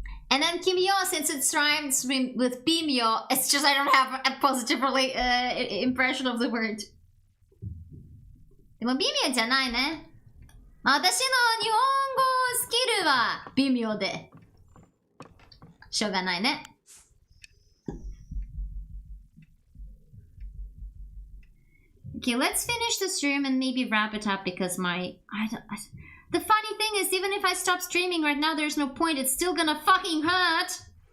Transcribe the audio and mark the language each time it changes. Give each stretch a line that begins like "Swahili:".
English: And then Kimyo, since it rhymes with Bimyo, it's just I don't have a positive impression of the word.
Japanese: でも微妙じゃないね。私の日本語スキルは微妙でしょうがないね。
English: Okay, let's finish the stream and maybe wrap it up because the funny thing is, even if I stop streaming right now, there's no point. It's still gonna fucking hurt.